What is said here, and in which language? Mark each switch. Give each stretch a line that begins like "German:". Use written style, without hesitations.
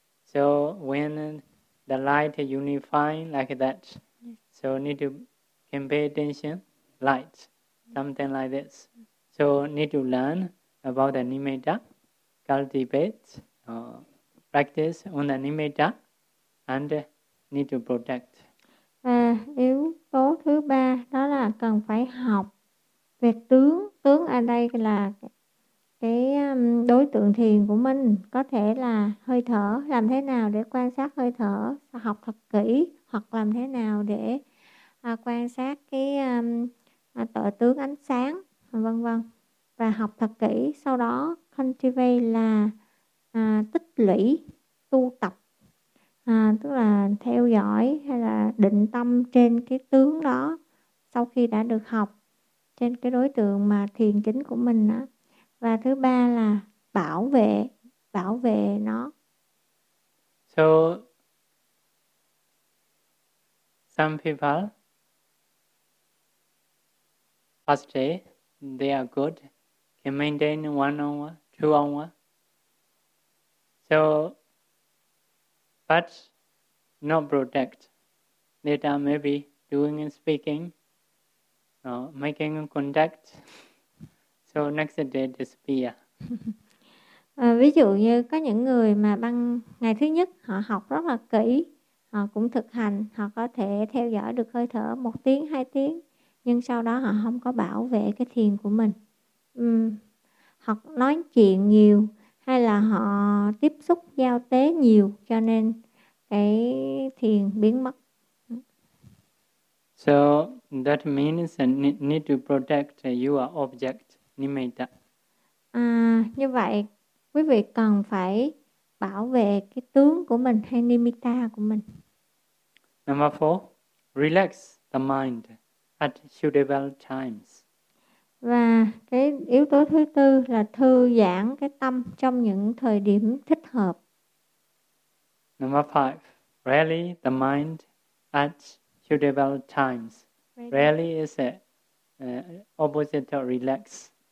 English: So when the light unifying like that, so need to can pay attention light, something like this. So need to learn about the nimitta, cultivate, practice on the nimitta, and need to protect.
Vietnamese: Và yếu tố thứ ba đó là cần phải học về tướng. Tướng ở đây là cái đối tượng thiền của mình, có thể là hơi thở, làm thế nào để quan sát hơi thở, học thật kỹ, hoặc làm thế nào để quan sát cái tự tướng ánh sáng, vân vân. Và học thật kỹ, sau đó cultivate là tích lũy, tu tập. Tức là theo dõi hay là định tâm trên cái tướng đó sau khi đã được học trên cái đối tượng mà thiền chính của mình đó. Và thứ ba là bảo vệ nó.
English: So some people first day they are good, can maintain 1 hour, 2 hours. So but not protect. Later maybe doing and speaking, making contact. So next day disappear.
Vietnamese: Ví dụ như có những người mà bằng ngày thứ nhất họ học rất là kỹ, họ cũng thực hành, họ có thể theo dõi được hơi thở 1 tiếng, 2 tiếng, nhưng sau đó họ không có bảo vệ cái thiền của mình. Họ nói chuyện nhiều hay là họ tiếp xúc giao tế nhiều cho nên cái thiền biến mất.
English: So that means need to protect your object.
Pali: Nimitta.
Vietnamese: Như vậy quý vị cần phải bảo vệ cái tướng của mình hay nimitta của mình.
English: Number 4, relax the mind at suitable times.
Vietnamese: Và cái yếu tố thứ tư là thư giãn cái tâm trong những thời điểm thích hợp.
English: Number 5, rally the mind at suitable times. Rally is a opposite to relax.